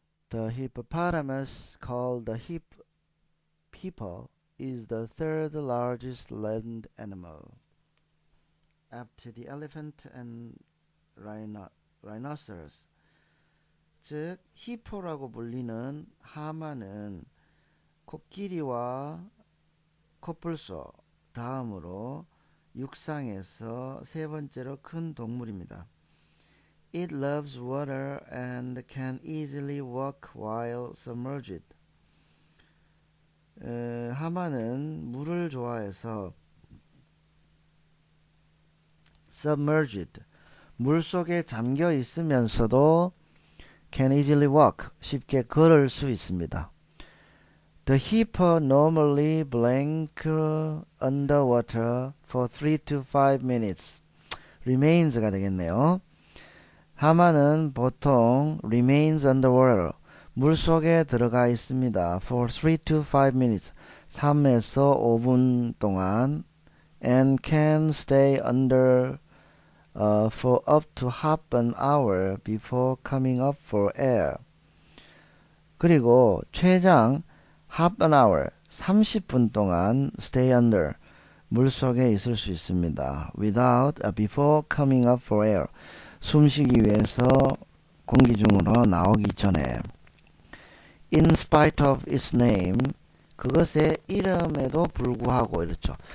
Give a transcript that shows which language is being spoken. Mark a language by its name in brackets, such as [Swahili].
[English] The hippopotamus, called the hippo, is the third largest land animal, after the elephant and rhinoceros. [Korean] 즉, 히포라고 불리는 하마는 코끼리와 코뿔소 다음으로 육상에서 세 번째로 큰 동물입니다. [English] It loves water and can easily walk while submerged. [Korean] 하마는 물을 좋아해서 submerged, 물 속에 잠겨 있으면서도 [English] can easily walk, [Korean] 쉽게 걸을 수 있습니다. [English] The hippo normally blank underwater for 3 to 5 minutes. [Korean] remains가 되겠네요. 하마는 보통 [English] remains underwater, [Korean] 물 속에 들어가 있습니다. [English] for 3 to 5 minutes, [Korean] 3에서 5분 동안 [English] and can stay under for up to half an hour before coming up for air. [Korean] 그리고 최장 [English] half an hour, [Korean] 30분 동안 [English] stay under, [Korean] 물속에 있을 수 있습니다. [English] without, before coming up for air, [Korean] 숨쉬기 위해서 공기 중으로 나오기 전에. [English] in spite of its name, [Korean] 그것의 이름에도 불구하고 이렇죠.